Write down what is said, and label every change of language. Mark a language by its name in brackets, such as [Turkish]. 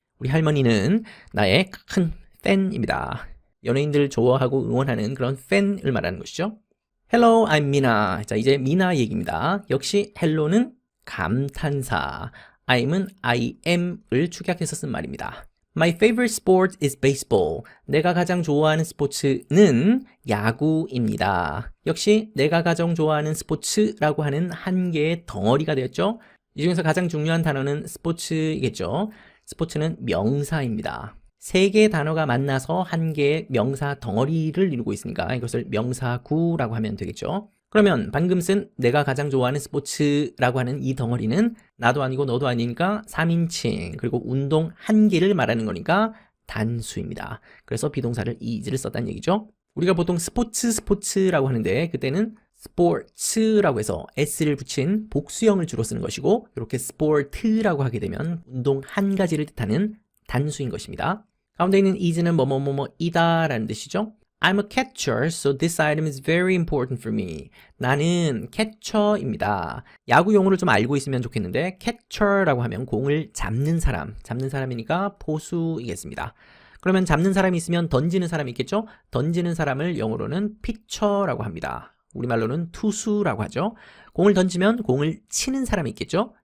[Korean] 우리 할머니는 나의 큰 팬입니다. 연예인들을 좋아하고 응원하는 그런 팬을 말하는 것이죠. [English] Hello, I'm Mina. [Korean] 자, 이제 미나 얘기입니다. 역시 hello는 감탄사, I'm은 [English] I am [Korean] 을 축약해서 쓴 말입니다. [English] My favorite sport is baseball. [Korean] 내가 가장 좋아하는 스포츠는 야구입니다. 역시 내가 가장 좋아하는 스포츠라고 하는 한 개의 덩어리가 되었죠. 이 중에서 가장 중요한 단어는 스포츠이겠죠. 스포츠는 명사입니다. 세 개의 단어가 만나서 한 개의 명사 덩어리를 이루고 있으니까 이것을 명사구라고 하면 되겠죠. 그러면 방금 쓴 내가 가장 좋아하는 스포츠라고 하는 이 덩어리는 나도 아니고 너도 아니니까 3인칭, 그리고 운동 한 개를 말하는 거니까 단수입니다. 그래서 비동사를 is를 썼다는 얘기죠. 우리가 보통 스포츠라고 하는데 그때는 스포츠라고 해서 s를 붙인 복수형을 주로 쓰는 것이고 이렇게 스포트라고 하게 되면 운동 한 가지를 뜻하는 단수인 것입니다. 가운데 있는 is는 이다 라는 뜻이죠. [English] I'm a catcher, so this item is very important for me. [Korean] 나는 캐처입니다. 야구 용어를 좀 알고 있으면 좋겠는데 catcher라고 하면 공을 잡는 사람이니까 포수이겠습니다. 그러면 잡는 사람이 있으면 던지는 사람이 있겠죠? 던지는 사람을 영어로는 pitcher라고 합니다. 우리말로는 투수라고 하죠. 공을 던지면 공을 치는 사람이 있겠죠.